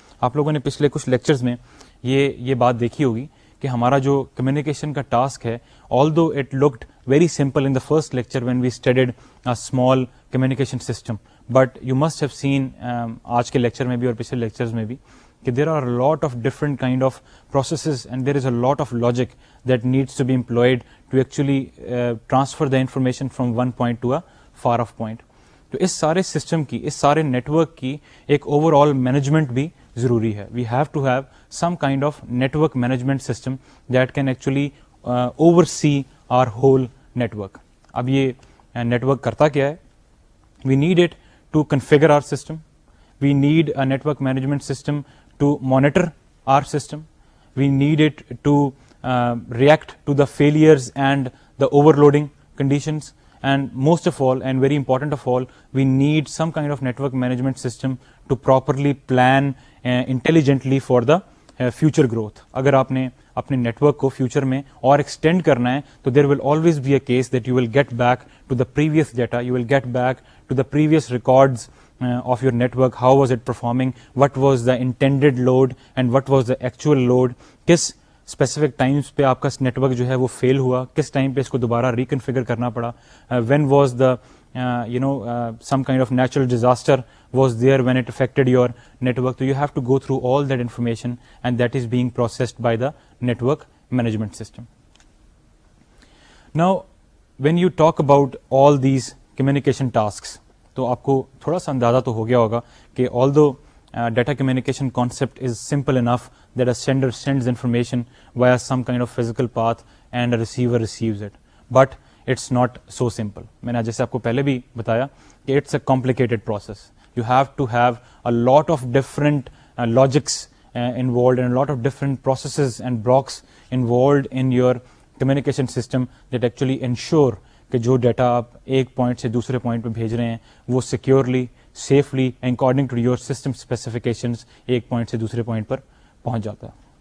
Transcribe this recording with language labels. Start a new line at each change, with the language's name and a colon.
Urdu: آپ لوگوں نے پچھلے کچھ لیکچرز میں یہ بات دیکھی ہوگی کہ ہمارا جو کمیونیکیشن کا ٹاسک ہے,
English: although it looked very simple in the first lecture when we studied a small communication system, but you must have seen
Urdu: آج کے لیکچر میں بھی اور پچھلے لیکچرز میں بھی کہ
English: there are a lot of different kind of processes and there is a lot of logic that needs to be employed to actually transfer the information from one point to a far off point.
Urdu: تو اس سارے system کی, اس سارے network کی ایک over all management بھی ضروری ہے.
English: We have to have some kind of network management system that can actually oversee our whole network.
Urdu: اب یہ نیٹورک کرتا کیا ہے؟
English: We need it to configure our system. We need a network management system to monitor our system. We need it to react to the failures and the overloading conditions, and most of all and very important of all, we need some kind of network management system to properly plan intelligently for the future growth.
Urdu: اگر آپ نے اپنے network کو future میں اور extend کرنا ہے تو
English: there will always be a case that you will get back to the previous data, you will get back to the previous records of your network. How was it performing, what was the intended load and what was the actual load,
Urdu: کس specific Times پہ آپ کا network جو ہے وہ فیل ہوا, کس time پہ اس کو دوبارہ ریکنفیگر کرنا پڑا,
English: When was the some kind of natural disaster was there when it affected your network. تو you have to go through all that information and that is being processed by the network management system. Now when you talk about all these communication tasks.
Urdu: تو آپ کو تھوڑا سا اندازہ تو ہو گیا ہوگا کہ
English: although data communication concept is simple enough that a sender sends information via some kind of physical path and a receiver receives it, but it's not so simple.
Urdu: میں نے جیسے آپ کو پہلے بھی بتایا کہ it's a complicated process.
English: You have to have a lot of different logics involved and a lot of different processes and blocks involved in your communication system that actually ensure
Urdu: کہ جو ڈیٹا آپ ایک point سے دوسرے point پہ بھیج رہے ہیں وہ سیکیورلی, safely, according to your system specifications ایک پوائنٹ سے دوسرے پوائنٹ پر پہنچ جاتا ہے.